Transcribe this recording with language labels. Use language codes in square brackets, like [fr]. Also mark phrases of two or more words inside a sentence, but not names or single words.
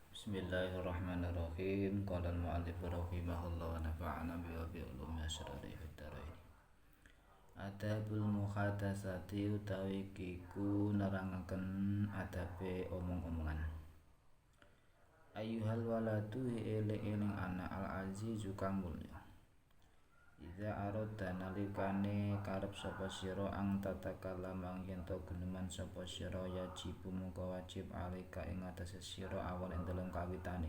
[ar] بسم الله الرحمن الرحيم. قال المؤلف رحمه الله ونفعنا بعلوم أسرار في الدارين. آداب المحادثة [jv] utawi iku nerangaken adabe omong-omongan. [ar] أيها الولد [jv] eling-eling anak al-azizu kang mulya. [ar] إذا أردت [jv] nalikane karep sapa sira [ar] أن تتكلم [jv] yen to guneman sapa sira yajibu mungko wajib alika ing atase sira awal ing dalem kawitane.